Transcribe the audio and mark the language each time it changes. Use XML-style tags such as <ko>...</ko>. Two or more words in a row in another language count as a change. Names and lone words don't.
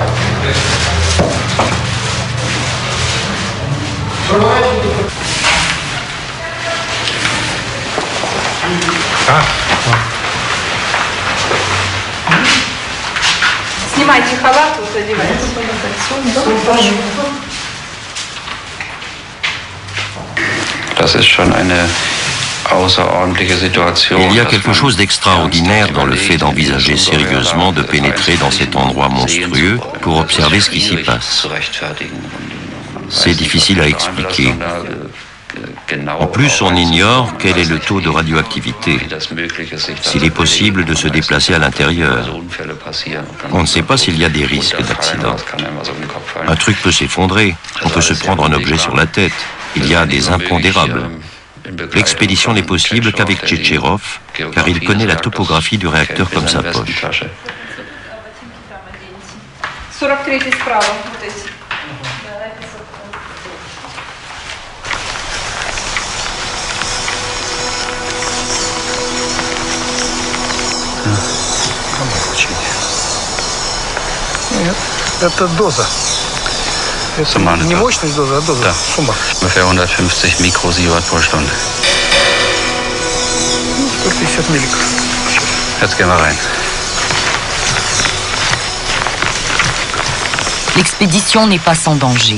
<ru>Снимайте халат, вот одевайте.</ru> <de>Das ist schon eine außerordentliche Situation.</de> <fr>Il y a quelque chose d'extraordinaire dans le fait d'envisager sérieusement de pénétrer dans cet endroit monstrueux pour observer ce qui s'y passe. C'est difficile à expliquer. En plus, on ignore quel est le taux de radioactivité, s'il est possible de se déplacer à l'intérieur. On ne sait pas s'il y a des risques d'accident. Un truc peut s'effondrer, on peut se prendre un objet sur la tête. Il y a des impondérables. L'expédition n'est possible qu'avec Tchétcherov, car il connaît la topographie du réacteur comme sa poche.</fr> <ru>43-й справа, вот эти. Нет, это доза. Это не мощность доза, а доза. Да. Сумма.</ru> <de>Ungefähr 150 Mikrosievert pro Stunde.</de> <ru>150 миллиграмм.</ru> <de>Jetzt gehen wir rein.</de> <fr>L'expédition n'est pas sans danger.</fr>